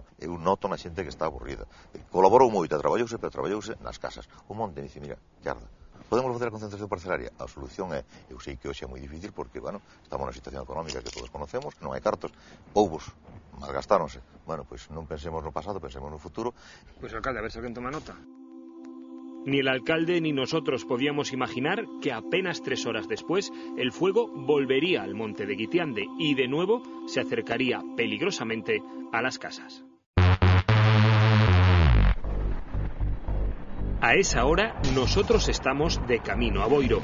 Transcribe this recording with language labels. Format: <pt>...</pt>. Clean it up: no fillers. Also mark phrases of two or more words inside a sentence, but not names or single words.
<gl>Eu noto na xente que está aburrida. Colaborou moito, traballouse, pero traballouse nas casas. O monte dice, mira, que arda. Podemos facer a concentración parcelaria? A solución é, eu sei que hoxe é moi difícil porque, estamos na situación económica que todos conocemos, non hai cartos, poubos, malgastáronse. Pois non pensemos no pasado, pensemos no futuro. Pois, alcalde, a ver se alguén toma nota.</gl> <es>Ni el alcalde ni nosotros podíamos imaginar que apenas 3 horas después el fuego volvería al monte de Guitiande y de nuevo se acercaría peligrosamente a las casas. A esa hora nosotros estamos de camino a Boiro.</es>